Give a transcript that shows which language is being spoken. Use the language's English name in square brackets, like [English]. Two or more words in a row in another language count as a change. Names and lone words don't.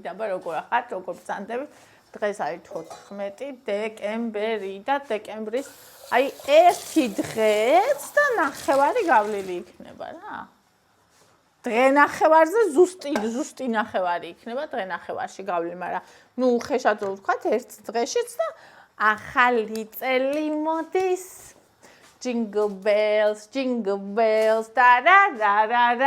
[Georgian] აბა როგორ ახართ, როგორ ბრძანდებით? დღეს არის 14 დეკემბერი და დეკემბრის აი ერთი დღეც და ნახევარი გავლილი იქნება რა. დღე ნახევარზე ზუსტი ნახევარი იქნება დღე ნახევარში გავლილი, მაგრამ ნუ ხეშად ვთქვათ ერთ დღეშიც და ახალი წელი მოდის. [English] Jingle bells, da da da da da.